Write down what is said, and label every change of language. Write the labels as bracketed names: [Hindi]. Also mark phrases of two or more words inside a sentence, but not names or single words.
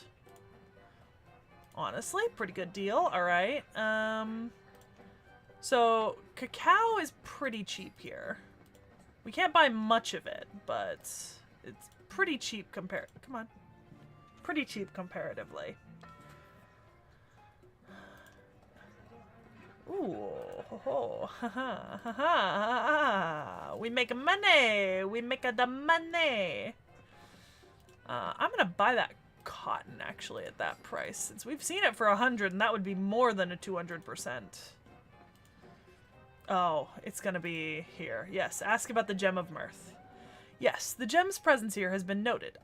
[English] Honestly, pretty good deal. Alright. So, cacao is pretty cheap here. We can't buy much of it, but it's pretty cheap come on. Pretty cheap comparatively. Ooh, ho ho, ha ha, ha ha, we make money! We make the money! I'm gonna buy that cotton, actually, at that price, since we've seen it for 100, and that would be more than a 200%. Oh, it's gonna be here. Yes, ask about the Gem of Mirth. Yes, the gem's presence here has been noted.